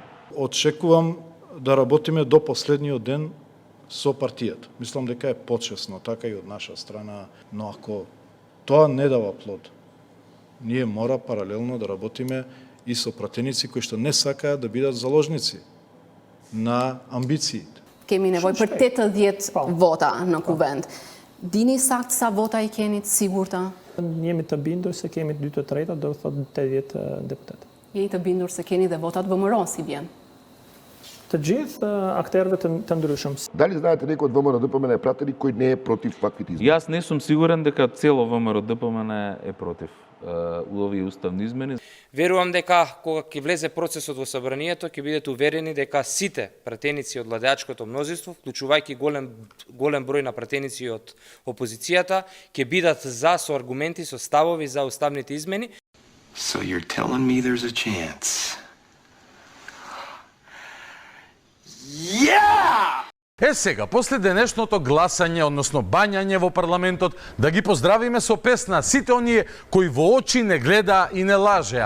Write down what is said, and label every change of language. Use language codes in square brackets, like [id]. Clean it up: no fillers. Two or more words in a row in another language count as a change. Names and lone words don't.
[mk] Очекувам да работиме до последниот ден со партијата. Мислам дека е почесно, така и од наша страна, но ако тоа не дава плод, ние мора паралелно да работиме и со пратеници кои што не сакаат да бидат заложници на амбициите. [sq] Kemi nevojë për 80 vota në kuvend. Dini sakt sa vota I keni të sigurta? Jemi të bindur se kemi 2/3, do të thotë 80 deputet. Jeni të bindur se keni dhe votat VMRO si vjen? Të gjithë akterëve të ndryshëm. [mk] Дали знаете некој од ВМРО ДПМН е пратеник кој не е против ваквите измени? Јас не сум сигурен дека цело ВМРО ДПМН е против овие уставни измени. Верувам дека кога ќе влезе процесот во собранието, ќе бидете уверени дека сите пратеници од владеачкото мнозинство, вклучувајќи голем број на пратеници од опозицијата, ќе бидат за со аргументи, со ставови за уставните измени. [en] So you're telling me there's a chance? [mk] Е сега, после денешното гласање, односно бањање во парламентот, да ги поздравиме со песна сите оние кои во очи не гледа и не лажеа.